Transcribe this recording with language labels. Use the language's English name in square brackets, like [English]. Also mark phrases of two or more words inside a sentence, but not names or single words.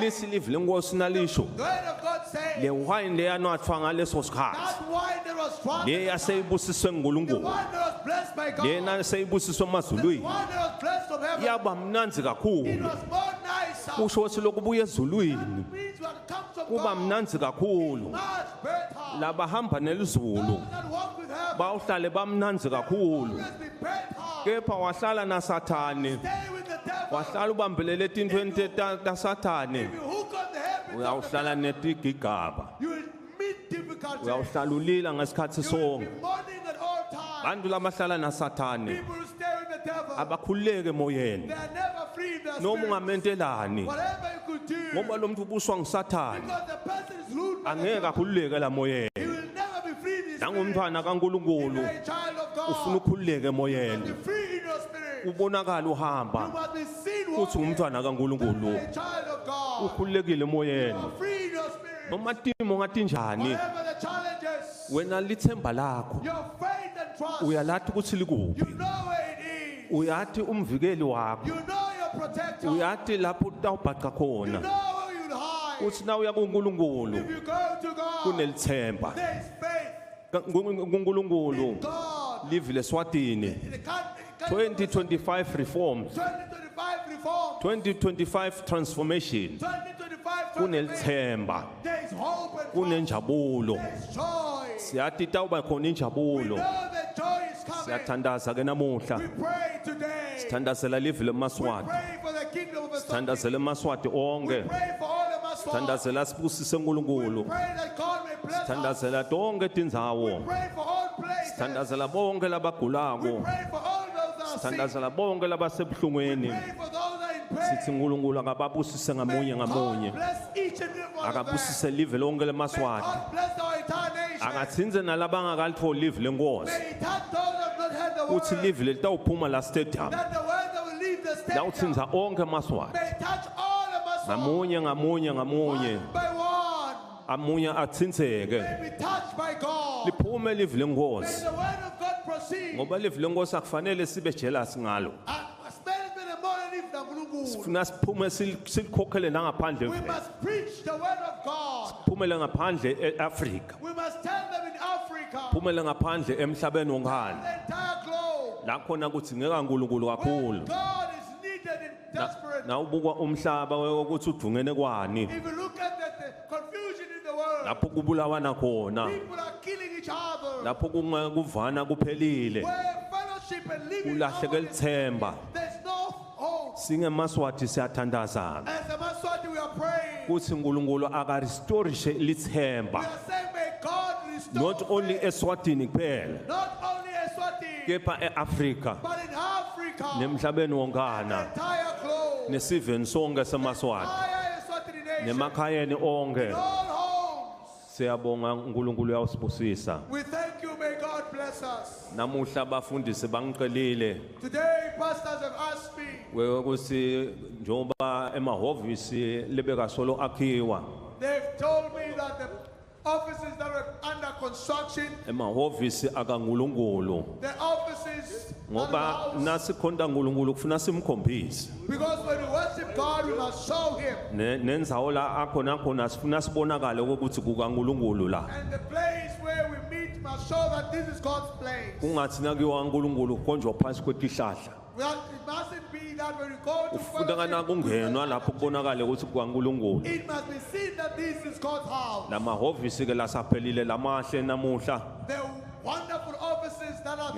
[Swati] Lisi livile Nkosi nalisho. [English] The word of God says, [Swati] Le wine leyanathwa ngaleso sikhathi. [English] that wine that was strong, [Swati] Le yaseyibusiswe [English] the [Swati] nguNkulunkulu. [English] one that was blessed by God, [Swati] Lena seyibusiswe [English] the [Swati] emazulwini. [English] one that was blessed from heaven, [Swati] Yaba mnanzi [English] it [Swati] kakhulu. [English] was more nicer. [Swati] Kusho ukuthi lokhu buye ezulwini [English] That means what comes from [Swati] kuba [English] God, [Swati] mnanzi kakhulu. [English] much better. [Swati] Labahamba nelizulu [English] Those that walk with heaven, [Swati] bawuhlale bamnanzi kakhulu. [English] always be better. [Swati] Kepha wahlala naSathane, [English] Stay with the devil. [Swati] wahlala ubambelele tintweni taSathane, [English] If you hook on the heavens, [Swati] uyawuhlala netigigaba, [English] you will meet difficulties. [Swati] uyawuhlala ulila ngesikhathi [English] You will be [Swati] sonke. [English] mourning at all times. [Swati] Bantu labahlala naSathane [English] People who stay with the devil, [Swati] abakhululeke emoyeni [English] they are never free in their [Swati] noma [English] spirit. [Swati] ungamentelani [English] Whatever you could do, [Swati] ngoba lo muntu ubuswa nguSathane [English] because the person is ruled by the [Swati] angeke [English] devil, [Swati] akhululeke la moyeni. [English] he will never be free in his spirit. [Swati] Nangumntwana [English] If [Swati] kaNkulunkulu [English] you're a child of [Swati] ufuna [English] God, [Swati] ukhululeke [English] you [Swati] emoyeni, [English] must be free in your spirit. [Swati] ubonakala [English] You [Swati] uhamba [English] must be seen [Swati] uthi [English] walking. [Swati] umntwana kaNkulunkulu, [English] You're a child of God. [Swati] ukhululekile emoyeni. [English] You are free in your spirit. [Swati] Noma timo ngatinjani, [English] Whatever the challenges, [Swati] wena lithemba lakho [English] your faith and trust, [Swati] uyalathi ukuthi likuphi. [English] you know where it is. [Swati] uyathi umvikeli wakho [English] You know your protector. [Swati] uyathi lapho utawubhaqa [English] You [Swati] khona [English] know where you'll hide. [Swati] uthi na uya kuNkulunkulu [English] If you go to God, [Swati] kunelithemba [English] there is faith [Swati] kuNkulunkulu [English] in God. [Swati] live leSwatini [English] In the country, 2025 reforms 2025 reform, 2025 transformation 2025 transformation. [Swati] kunelithemba [English] There is hope and [Swati] kunenjabulo [English] there is joy. [Swati] siyathi tawuba khona [English] We [Swati] injabulo [English] know that joy is coming. [Swati] siyathandaza ke namuhla [English] We pray today. [Swati] sithandazela live [English] We [Swati] leMaswati [English] pray for the kingdom of the [Swati] sithandazela eMaswati [English] We [Swati] onke [English] pray for all of us. [Swati] sithandazela sibusise [English] We [Swati] uNkulunkulu [English] pray that God may bless us. [Swati] sithandazela tonke tindzawo [English] Pray for all places. [Swati] sithandazela bonke [English] We [Swati] labagulako [English] pray for all those that are sick. [Swati] sithandazela bonke labasebuhlungweni [English] Pray for those that are in [Swati] sithi [English] pain. [Swati] uNkulunkulu akababusise ngamunye [English] May [Swati] ngamunye [English] God bless each and every one of them. [Swati] akabusise live lonke [English] May [Swati] leMaswati [English] God bless our entire nation. [Swati] akatsinze nalabangakalitfoli live lenkosi [English] May He touch those that have not heard the [Swati] uthi [English] word. [Swati] live litawuphuma la stadium [English] That the word that will leave the stadium. [Swati] lawutsinza onke eMaswati [English] May touch all of us. [Swati] ngamunye ngamunye ngamunye [English] One by one. [Swati] amunye atsinzeke [English] May be touched by God. [Swati] liphume live [English] May [Swati] lenkosi [English] the word of God proceed. [Swati] ngoba live lenkosi akufanele sibe jealous ngalo [English] Especially the more than if the Gulugu. [Swati] sifuna siphume silikhokhele nangaphandle [English] We must preach the word of God. [Swati] phumele ngaphandle eAfrika [English] We must tell them in Africa, [Swati] phumele ngaphandle emhlabeni wonkana [English] the entire globe, [Swati] la khona kudzingeka uNkulunkulu [English] where [Swati] kakhulu [English] God is needed in desperate. [Swati] na ubuka umhlaba ukuthi udungene kwani [English] If you look at the confusion in the world, [Swati] lapho kubulawana khona [English] people are killing each other. [Swati] lapho kuvana kuphelile [English] Where fellowship and living [Swati] kulahleke lithemba [English] there's no hope. [Swati] singeMaswati siyathandazana [English] As a Maswati, we are praying. [Swati] kuthi uNkulunkulu akarestorishe [English] We [Swati] lithemba [English] are saying, may God restore not only faith, [Swati] eSwatini kuphela [English] not only Eswatini, [Swati] kepha eAfrika [English] but in Africa, [Swati] nemhlabeni wonkana [English] entire globe, [Swati] nesiveni sonke seMaswati [English] entire Eswatini nation, [Swati] nemakhayeni onke [English] all homes. [Swati] siyabonga uNkulunkulu uyawusibusisa [English] We thank you, may God bless us. [Swati] namuhla abafundisi bangicelile [English] Today, pastors have asked me, [Swati] ukuthi njoba emahhovisi lebekasolo akhiwa [English] they've told me that the offices that are under construction, [Swati] emahhovisi akaNkulunkulu [English] the offices under the [Swati] ngoba [English] house, [Swati] nasikhonda uNkulunkulu kufuna simkhombise [English] because when we worship God, we must show Him. [Swati] nendzawo la akhona khona sifuna sibonakale ukuthi kukaNkulunkulu la [English] And the place where we meet must show that this is God's place. [Swati] kungathi nakiwa uNkulunkulu konjwa phansi kwetihlahla [English] It mustn't be that when we go to [Swati] ufuna kana [English] fellowship, [Swati] kungenwa lapho kubonakale ukuthi kukaNkulunkulu [English] it must be seen that this is God's house. [Swati] lamahhovisi ke lasaphelile lamahle namuhla [English] The wonderful offices that are there